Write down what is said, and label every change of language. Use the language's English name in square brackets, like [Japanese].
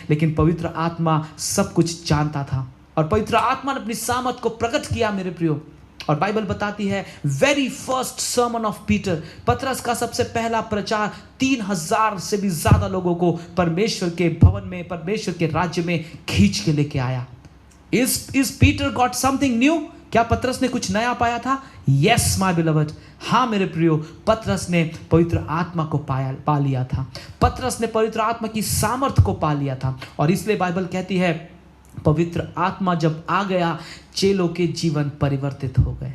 [Hindi] लेकिन पवित्र आत्मा सब कुछ जानता था और पवित्र आत्मा ने अपनी सामर्थ को प्रकट किया मेरे प्रियो। और बाइबल बताती है [English] very first sermon of Peter, [Hindi] पतरस का सबसे पहला प्रचार 3000 से भी ज्यादा लोगों को परमेश्वर के भवन में, परमेश्वर के राज्य में खींच के लेके आया। [English] Is Peter got something new? [Hindi] क्या पतरस ने कुछ नया पाया था? [English] Yes, my beloved. [Hindi] हाँ मेरे प्रियो, पतरस ने पवित्र आत्मा को पा लिया था। पतरस ने पवित्र आत्मा की सामर्थ को पा लिया था। और इसलिए बाइबल कहती है पवित्र आत्मा जब आ गया, चेलों के जीवन परिवर्तित हो गए।